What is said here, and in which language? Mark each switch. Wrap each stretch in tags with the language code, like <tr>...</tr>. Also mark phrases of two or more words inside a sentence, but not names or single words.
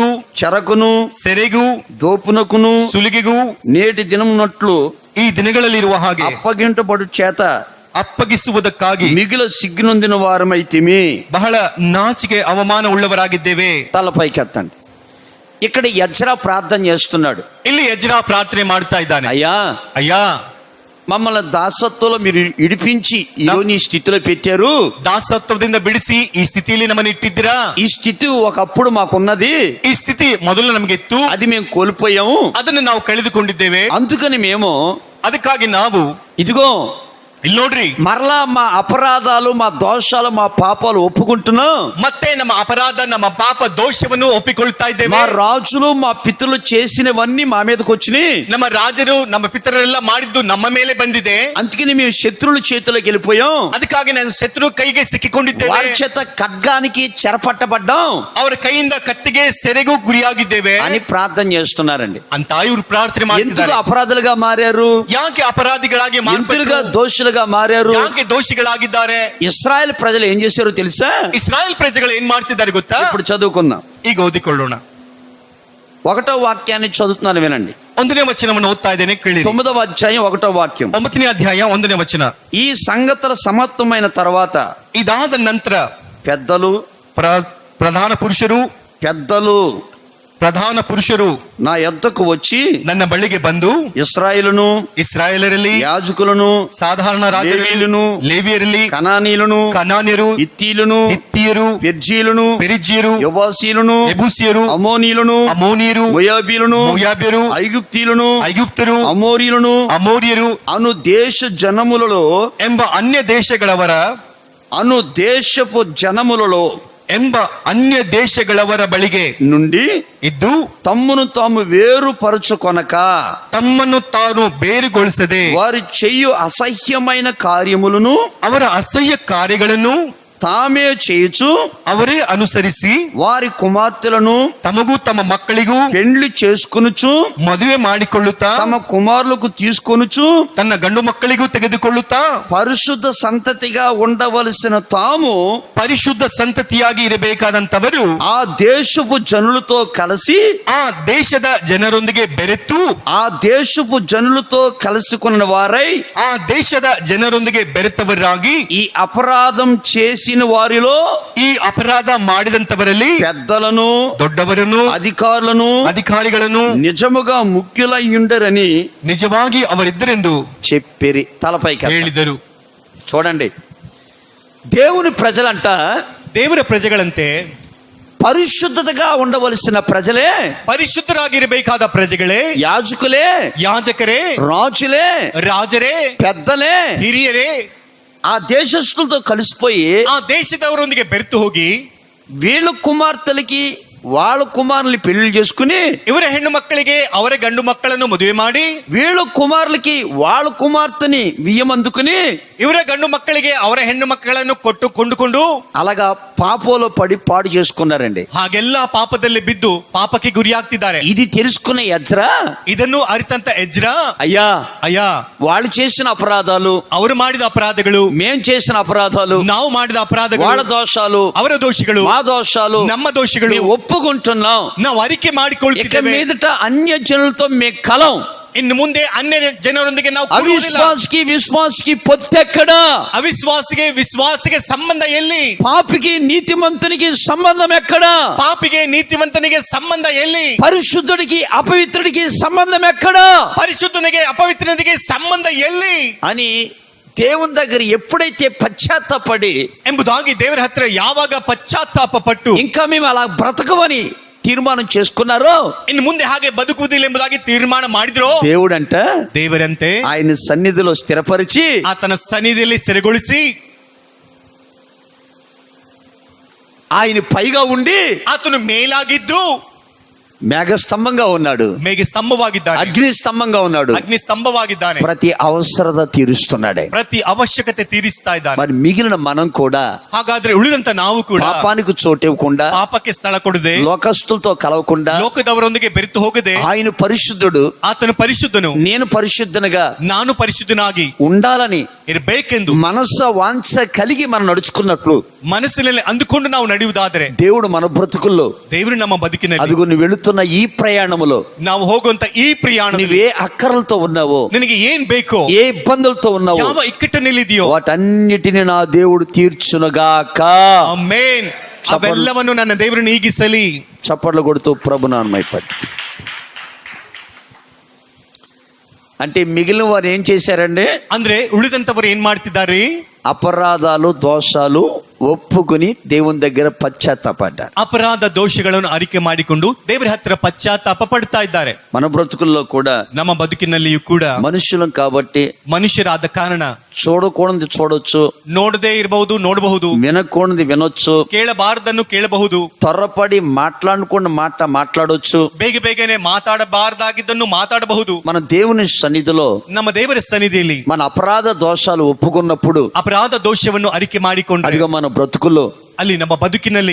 <te>చెరకును</te> <kn>ಸೆರೆಗೂ</kn> <te>దోపునకును</te> <kn>ಸುಲಿಗೆಗೂ</kn> <te>నేటి దినమునట్లు</te> <kn>ಈ ದಿನಗಳಲ್ಲಿರುವ ಹಾಗೆ</kn> <te>అప్పగింటబడు చేత</te> <kn>ಅಪ್ಪಗಿಸುವುದಕ್ಕಾಗಿ</kn> <te>మిగిల సిగ్గునొందిన వారమైతిమి.</te> <kn>ಬಹಳ ನಾಚಿಕೆ ಅವಮಾನ ಉಳ್ಳವರಾಗಿದ್ದೇವೆ.</kn> <te>తలపైకెత్తండి. ఇక్కడ యజ్రా ప్రార్థన చేస్తున్నాడు.</te> <kn>ಇಲ್ಲಿ ಎಜ್ರಾ ಪ್ರಾರ್ಥನೆ ಮಾಡ್ತಾ ಇದ್ದಾನೆ.</kn> <te>అయ్యా,</te> <kn>ಅಯ್ಯಾ,</kn> <te>మమ్మల్ని దాసత్వంలో మీరు ఇడిపించి ఈరోజు ఈ స్థితిలో పెట్టారు.</te> <kn>ದಾಸತ್ವದಿಂದ ಬಿಡಿಸಿ ಈ ಸ್ಥಿತಿಯಲ್ಲಿ ನಮ್ಮನ್ನು ಇಟ್ಟಿದ್ದೀರಾ.</kn> <te>ఈ స్థితి ఒకప్పుడు మాకున్నది,</te> <kn>ಈ ಸ್ಥಿತಿ ಮೊದಲು ನಮಗಿತ್ತು,</kn> <te>అది మేము కోల్పోయాము.</te> <kn>ಅದನ್ನು ನಾವು ಕಳೆದುಕೊಂಡಿದ್ದೇವೆ.</kn> <te>అందుకని మేము</te> <kn>ಅದಕ್ಕಾಗಿ ನಾವು</kn> <te>ఇదిగో</te> <kn>ಇಲ್ಲಿ ನೋಡ್ರಿ,</kn> <te>మరలా మా అపరాధాలు, మా దోషాలు, మా పాపాలు ఒప్పుకుంటున్నాం.</te> <kn>ಮತ್ತೆ ನಮ್ಮ ಅಪರಾಧ, ನಮ್ಮ ಪಾಪ ದೋಷವನ್ನು ಒಪ್ಪಿಕೊಳ್ತಾ</kn> <te>మా</te> <kn>ಇದ್ದೇವೆ.</kn> <te>రాజులు, మా పితరులు చేసినవన్నీ మా మీదకి వచ్చినాయి.</te> <kn>ನಮ್ಮ ರಾಜರು, ನಮ್ಮ ಪಿತರೆಲ್ಲ ಮಾಡಿದ್ದು ನಮ್ಮ ಮೇಲೆ ಬಂದಿದೆ.</kn> <te>అందుకని మేము శత్రువుల చేతిలోకి వెళ్ళిపోయాం.</te> <kn>ಅದಕ್ಕಾಗಿ ನಾನು ಶತ್ರು ಕೈಗೆ ಸಿಕ್ಕಿಕೊಂಡಿದ್ದೇವೆ.</kn> <te>వారి చేత ఖడ్గానికి చెరపట్టబడ్డాం</te> <kn>ಅವರ ಕೈಯಿಂದ ಕತ್ತಿಗೆ ಸೆರೆಗೂ ಗುರಿಯಾಗಿದ್ದೇವೆ</kn> <te>అని ప్రార్థన చేస్తున్నారండి.</te> <kn>ಅಂತ ಇವರು ಪ್ರಾರ್ಥನೆ</kn> <te>ఎందుకు</te> <kn>ಮಾಡ್ತಿದ್ದಾರೆ.</kn> <te>అపరాధులుగా మారారు?</te> <kn>ಯಾಕೆ ಅಪರಾಧಿಗಳಾಗಿ</kn> <te>ఎందుకుగా</te> <kn>ಮಾರ್ಪಟ್ಟರು?</kn> <te>దోషులుగా మారారు?</te> <kn>ಯಾಕೆ ದೋಷಿಗಳಾಗಿದ್ದಾರೆ?</kn> <te>ఇస్రాయెల్ ప్రజలు ఏం చేశారో తెలుసా?</te> <kn>ಇಸ್ರಾಯೇಲ್ ಪ್ರಜೆಗಳು ಏನ್ ಮಾಡ್ತಿದ್ದಾರೆ ಗೊತ್ತಾ?</kn> <te>ఇప్పుడు చదువుకుందాం.</te> <kn>ಈಗ ಓದಿಕೊಳ್ಳೋಣ.</kn> <te>1వ వాక్యాన్ని చదువుతున్నాను, వినండి.</te> <kn>1ನೇ ವಚನವನ್ನು ಓದ್ತಾ ಇದ್ದೇನೆ, ಕೇಳಿ.</kn> <te>9వ అధ్యాయం 1వ వాక్యం.</te> <kn>9ನೇ ಅಧ್ಯಾಯ 1ನೇ ವಚನ.</kn> <te>ఈ సంగతుల సమాప్తమైన తర్వాత</te> <kn>ಇದಾದ ನಂತರ</kn> <te>పెద్దలు</te> <kn>ಪ್ರಧಾನ ಪುರುಷರು</kn> <te>నా యొద్దకు వచ్చి</te> <kn>ನನ್ನ ಬಳಿಗೆ ಬಂದು</kn> <te>ఇశ్రాయేలును,</te> <kn>ಇಸ್ರಾಯೇಲರಲ್ಲಿ</kn> <te>యాజకులను,</te> <kn>ಸಾಧಾರಣ ರಾಜರುలను, ಲೇವಿಯರಲ್ಲಿ,</kn> <te>కనానీయులను,</te> <kn>ಕನಾನ್ಯರು,</kn> <te>హిత్తీయులను,</te> <kn>ಹಿತ್ತಿಯರು,</kn> <te>పెర్జీయులను,</te> <kn>ಪೆರಿಜ್ಯರು,</kn> <te>యెబూసీయులను,</te> <kn>ಯೆಬೂಸಿಯರು,</kn> <te>అమోనీయులను,</te> <kn>ಅಮೋನಿಯರು,</kn> <te>మోయాబీయులను,</te> <kn>ಮೋಯಾಬ್ಯರು,</kn> <te>ఐగుప్తీయులను,</te> <kn>ಐಗುಪ್ತರು,</kn> <te>అమోరీయులను</te> <kn>ಅಮೋರಿಯರು</kn> <te>అను దేశ జనములలో</te> <kn>ಎಂಬ ಅನ್ಯ ದೇಶಗಳವರ ಬಳಿಗೆ</kn> <te>నుండి</te> <kn>ಇದ್ದು</kn> <te>తమ్మును తాము వేరుపరచుకొనక</te> <kn>ತಮ್ಮನ್ನು ತಾನು ಬೇರುಗೊಳಿಸದೆ</kn> <te>వారి చెయ్యు అసహ్యమైన కార్యములను</te> <kn>ಅವರ ಅಸಹ್ಯ ಕಾರ್ಯಗಳನ್ನು</kn> <te>తామే చేయుచు</te> <kn>ಅವರೇ ಅನುಸರಿಸಿ</kn> <te>వారి కుమార్తెలను</te> <kn>ತಮಗೂ ತಮ್ಮ ಮಕ್ಕಳಿಗೂ</kn> <te>పెండ్లి చేసుకొనుచు</te> <kn>ಮದುವೆ ಮಾಡಿಕೊಳ್ಳುತ್ತಾ</kn> <te>తమ కుమారులకు తీసుకొనుచు</te> <kn>ತನ್ನ ಗಂಡು ಮಕ್ಕಳಿಗೂ ತೆಗೆದುಕೊಳ್ಳುತ್ತಾ</kn> <te>పరిశుద్ధ సంతతిగా ఉండవలసిన తాము</te> <kn>ಪರಿಶುದ್ಧ ಸಂತತಿಯಾಗಿ ಇರಬೇಕಾದಂತವರು</kn> <te>ఆ దేశపు జనులతో కలిసి</te> <kn>ಆ ದೇಶದ ಜನರೊಂದಿಗೆ ಬೆರೆತು</kn> <te>ఆ దేశపు జనులతో కలుసుకున్న వారై</te> <kn>ಆ ದೇಶದ ಜನರೊಂದಿಗೆ ಬೆರೆತವರಾಗಿ</kn> <te>ఈ అపరాధం చేసిన వారిలో</te> <kn>ಈ ಅಪರಾಧ ಮಾಡಿದಂತವರಲ್ಲಿ</kn> <te>పెద్దలను,</te> <kn>ದೊಡ್ಡವರನ್ನು,</kn> <te>అధికారులను నిజముగా ముఖ్యులయ్యుండరని</te> <kn>ನಿಜವಾಗಿ ಅವರಿದ್ದರೆಂದು</kn> <te>చెప్పిరి. తలపైకి</te> <kn>ಹೇಳಿದರು.</kn> <te>చూడండి, దేవుని ప్రజలంట</te> <kn>ದೇವರ ಪ್ರಜೆಗಳಂತೆ</kn> <te>పరిశుద్ధతగా ఉండవలసిన ప్రజలే,</te> <kn>ಪರಿಶುದ್ಧರಾಗಿರಬೇಕಾದ ಪ್ರಜೆಗಳೇ, ಯಾಜಕರೇ, ರಾಜರೇ,</kn> <te>పెద్దలే,</te> <kn>ಹಿರಿಯರೇ</kn> <te>ఆ దేశస్తులతో కలిసిపోయి</te> <kn>ಆ ದೇಶದವರೊಂದಿಗೆ ಬೆರೆತು ಹೋಗಿ</kn> <te>వీళ్ళ కుమార్తెలకి వాళ్ళ కుమారుల్ని పెళ్లి చేసుకుని</te> <kn>ಇವರ ಹೆಣ್ಣು ಮಕ್ಕಳಿಗೆ ಅವರ ಗಂಡು ಮಕ್ಕಳನ್ನು ಮದುವೆ ಮಾಡಿ</kn> <te>వీళ్ళ కుమారులకి వాళ్ళ కుమార్తెని వియ్యమందుకుని</te> <kn>ಇವರ గండు ಮಕ್ಕಳಿಗೆ ಅವರ ಹೆಣ್ಣು ಮಕ್ಕಳನ್ನು ಕೊಂಡುಕೊಂಡು</kn> <te>అలాగా పాపంలో పడి పాడు చేసుకున్నారండి.</te> <kn>ಹಾಗೆಲ್ಲ ಪಾಪದಲ್ಲಿ ಬಿದ್ದು ಪಾಪಕ್ಕೆ ಗುರಿಯಾಗ್ತಿದ್ದಾರೆ.</kn> <te>ఇది తెలుసుకున్న యజ్రా</te> <kn>ಇದನ್ನು ಅರಿತಂತ ಎಜ್ರಾ,</kn> <te>అయ్యా వాళ్ళు చేసిన అపరాధాలు,</te> <kn>ಅವರು ಮಾಡಿದ ಅಪರಾಧಗಳು,</kn> <te>మేం చేసిన అపరాధాలు,</te> <kn>ನಾವು ಮಾಡಿದ ಅಪರಾಧಗಳು,</kn> <te>వాళ్ళ దోషాలు,</te> <kn>ಅವರ దోಷಗಳು,</kn> <te>మా దోషాలు,</te> <kn>ನಮ್ಮ ದೋಷಗಳು</kn> <te>ఒప్పుకుంటున్నాం.</te> <kn>ನಾವು ಅರಿಕೆ</kn> <te>ఇక</te> <kn>ಮಾಡಿಕೊಳ್ಳುತ್ತಿದ್ದೇವೆ.</kn> <te>మీదట అన్య జనులతో మే కలం.</te> <kn>ಇನ್ನು ಮುಂದೆ ಅನ್ಯ ಜನರೊಂದಿಗೆ ನಾವು ಕೂಡುವುದಿಲ್ಲ.</kn> <te>అవిశ్వాసికి విశ్వాసికి పొత్తెక్కడా?</te> <kn>ಅವಿಶ್ವಾಸಿಗೆ ವಿಶ್ವಾಸಿಗೆ ಸಂಬಂಧ ಎಲ್ಲಿ?</kn> <te>పాపికి నీతిమంతునికి సంబంధం ఎక్కడా?</te> <kn>ಪಾಪಿಗೆ ನೀತಿವಂತನಿಗೆ ಸಂಬಂಧ ಎಲ್ಲಿ?</kn> <te>పరిశుద్ధుడికి అపవిత్రుడికి సంబంధం ఎక్కడా</te> <kn>ಪರಿಶುದ್ಧನಿಗೆ ಅಪವಿತ್ರನಿಗೆ ಸಂಬಂಧ ಎಲ್ಲಿ</kn> <te>అని దేవుని దగ్గర ఎప్పుడైతే పశ్చాత్తాపడి</te> <kn>ಎಂಬುದಾಗಿ ದೇವರ ಹತ್ರ ಯಾವಾಗ ಪಶ್ಚಾತ್ತಾಪ ಪಟ್ಟು</kn> <te>ఇంకా మేము అలా బ్రతకమని తీర్మానం చేసుకున్నారో,</te> <kn>ಇನ್ನು ಮುಂದೆ ಹಾಗೆ ಬದುಕುವುದಿಲ್ಲ ಎಂಬುದಾಗಿ ತೀರ್ಮಾನ ಮಾಡಿದ್ರು,</kn> <te>దేవుడంట</te> <kn>ದೇವರಂತೆ</kn> <te>ఆయన సన్నిధిలో స్థిరపరిచి</te> <kn>ಆತನ ಸನ್ನಿಧಿಯಲ್ಲಿ ಸ್ಥಿರಗೊಳಿಸಿ</kn> <te>ఆయన పైగా ఉండి</te> <kn>ಆತನು ಮೇಲಾಗಿದ್ದು</kn> <te>మేఘస్తంభంగా ఉన్నాడు,</te> <kn>ಮೇಘ ಸ್ತಂಭವಾಗಿದ್ದಾನೆ,</kn> <te>అగ్ని స్తంభంగా ఉన్నాడు,</te> <kn>ಅಗ್ನಿ ಸ್ತಂಭವಾಗಿದ್ದಾನೆ,</kn> <te>ప్రతి అవసరత తీరుస్తున్నాడు.</te> <kn>ಪ್ರತಿ ಅವಶ್ಯಕತೆ ತೀರಿಸ್ತಾ ಇದ್ದಾನೆ.</kn> <te>మరి మిగిలిన మనం కూడా</te> <kn>ಹಾಗಾದ್ರೆ ಉಳಿದಂತ ನಾವು ಕೂಡ</kn> <te>పాపానికి చోటు ఇవ్వకుండా,</te> <kn>ಪಾಪಕ್ಕೆ ಸ್ಥಳ ಕೊಡದೆ,</kn> <te>లోకస్తులతో కలవకుండా,</te> <kn>ಲೋಕದವರೊಂದಿಗೆ ಬೆರೆತು ಹೋಗದೆ,</kn> <te>ఆయన పరిశుద్ధుడు</te> <kn>ಆತನು ಪರಿಶುದ್ಧನು,</kn> <te>నేను పరిశుద్ధునిగా</te> <kn>ನಾನು ಪರಿಶುದ್ಧನಾಗಿ</kn> <te>ఉండాలని</te> <kn>ಇರಬೇಕೆಂದು</kn> <te>మనస్సు వాంఛ కలిగి మనం నడుచుకున్నట్లు</te> <kn>ಮನಸ್ಸಿನಲ್ಲಿ ಅಂದುಕೊಂಡು ನಾವು ನಡೆಯುವುದಾದರೆ</kn> <te>దేవుడు మన బ్రతుకుల్లో,</te> <kn>ದೇವರು ನಮ್ಮ ಬದುಕಿನಲ್ಲಿ,</kn> <te>అదిగో నువ్వు వెళుతున్న ఈ ప్రయాణములో</te> <kn>ನಾವು ಹೋಗುವಂತ ಈ ಪ್ರಯಾಣ,</kn> <te>నువ్వే అక్కరలతో ఉన్నావో,</te> <kn>ನಿನಗೆ ಏನ್ ಬೇಕೋ,</kn> <te>ఏ ఇబ్బందులతో ఉన్నావో,</te> <kn>ಯಾವ ಇಕ್ಕಟ್ಟಿನಲ್ಲಿದೆಯೋ</kn> <te>వాటన్నిటిని నా దేవుడు తీర్చునుగాక.</te> <kn>ಆಮೆನ್. ಅವೆಲ್ಲವನ್ನು ನನ್ನ ದೇವರು ನೀಗಿಸಲಿ.</kn> <te>చప్పట్లు కొడుతూ ప్రభు నామమైపడి. అంటే మిగిలిన వారు ఏం చేశారండి?</te> <kn>ಅಂದ್ರೆ ಉಳಿದಂತವರು ಏನ್ ಮಾಡ್ತಿದ್ದಾರೆ?</kn> <te>అపరాధాలు దోషాలు ఒప్పుకుని దేవుని దగ్గర పశ్చాత్తాపడ్డారు.</te> <kn>ಅಪರಾಧ ದೋಷಗಳನ್ನು ಅರಿಕೆ ಮಾಡಿಕೊಂಡು ದೇವರ ಹತ್ತಿರ ಪಶ್ಚಾತ್ತಾಪ ಪಡ್ತಾ ಇದ್ದಾರೆ.</kn> <te>మన బ్రతుకుల్లో కూడా,</te> <kn>ನಮ್ಮ ಬದುಕಿನಲ್ಲಿಯೂ ಕೂಡ</kn> <te>మనుషులం కాబట్టి</te> <kn>ಮನುಷ್ಯರಾದ ಕಾರಣ</kn> <te>చూడకూడదు చూడొచ్చు,</te> <kn>ನೋಡದೇ ಇರಬಹುದು, ನೋಡಬಹುದು,</kn> <te>వినకూడదు వినొచ్చు,</te> <kn>ಕೇಳಬಾರದನ್ನು ಕೇಳಬಹುದು,</kn> <te>త్వరపడి మాట్లాడకుండా మాట్లాడొచ్చు.</te> <kn>ಬೇಗ ಬೇಗನೆ ಮಾತಾಡಬಾರದಾಗಿದ್ದನ್ನು ಮಾತಾಡಬಹುದು.</kn> <te>మన దేవుని సన్నిధిలో</te> <kn>ನಮ್ಮ ದೇವರ ಸನ್ನಿಧಿಯಲ್ಲಿ</kn> <te>మన అపరాధ దోషాలు ఒప్పుకున్నప్పుడు,</te> <kn>ಅಪರಾಧ ದೋಷವನ್ನು ಅರಿಕೆ ಮಾಡಿಕೊಂಡು</kn> <te>అదిగో మన బ్రతుకుల్లో</te> <kn>ಅಲ್ಲಿ ನಮ್ಮ ಬದುಕಿನಲ್ಲಿ</kn>